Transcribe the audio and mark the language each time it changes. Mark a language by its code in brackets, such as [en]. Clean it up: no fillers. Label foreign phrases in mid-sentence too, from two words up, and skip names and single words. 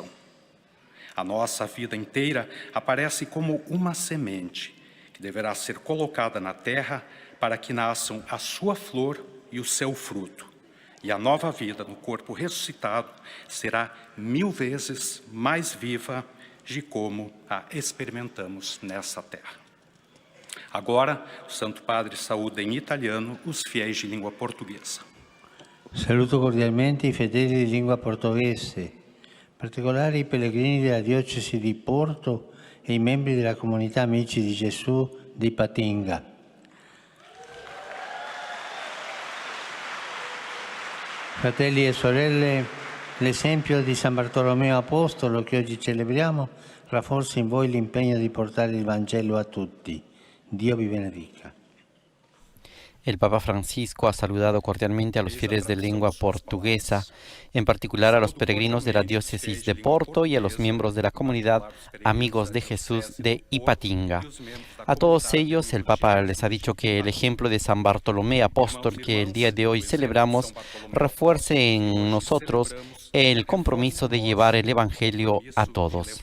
[pt] A nossa vida inteira aparece como uma semente que deverá ser colocada na terra para que nasçam a sua flor e o seu fruto. E a nova vida no corpo ressuscitado será 1000 vezes mais viva de como a experimentamos nessa terra. Agora, o Santo Padre saúda em italiano os fiéis de língua portuguesa. [it] Saluto cordialmente i fedeli di lingua portoghese, in particolare i pellegrini della diocesi di Porto e i membri della comunità Amici di Gesù di Ipatinga. Fratelli e sorelle, l'esempio di San Bartolomeo Apostolo che oggi celebriamo rafforza in voi l'impegno di portare il Vangelo a tutti. Dio vi benedica. [es] El Papa Francisco ha saludado cordialmente a los fieles de lengua portuguesa, en particular a los peregrinos de la diócesis de Porto y a los miembros de la comunidad Amigos de Jesús de Ipatinga. A todos ellos, el Papa les ha dicho que el ejemplo de San Bartolomé Apóstol que el día de hoy celebramos refuerce en nosotros el compromiso de llevar el Evangelio a todos.